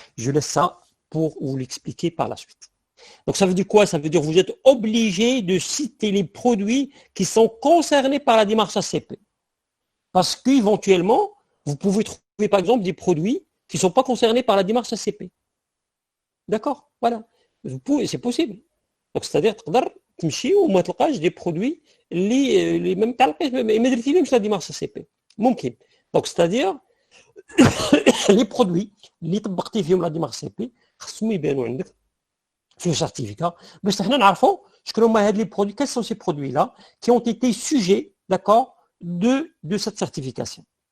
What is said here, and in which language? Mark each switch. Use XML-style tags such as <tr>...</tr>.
<fr>Je laisse ça pour vous l'expliquer par la suite. Donc ça veut dire quoi? Ça veut dire que vous êtes obligé de citer les produits qui sont concernés par la démarche ACP. Parce qu'éventuellement, vous pouvez trouver par exemple des produits qui ne sont pas concernés par la démarche ACP. D'accord? Voilà. C'est possible. Donc c'est-à-dire,</fr> <ar>تمشي وما تلقاش</ar> <fr>des produits</fr> <ar>اللي ما متعلقيش ما درتيلهمش لا ديمارش ACP. ممكن.</ar> <fr>Donc c'est-à-dire les produits</fr> <ar>اللي طبقتي فيهم لا ديمارش</ar> <fr>ACP</fr> <ar>خصهم يبانوا عندك في</ar> <fr>le certificat</fr> <ar>باش حنا نعرفوا شكون هما هاد</ar> <fr>les produits, quels sont ces produits là qui ont été sujets, d'accord, de cette certification.</fr>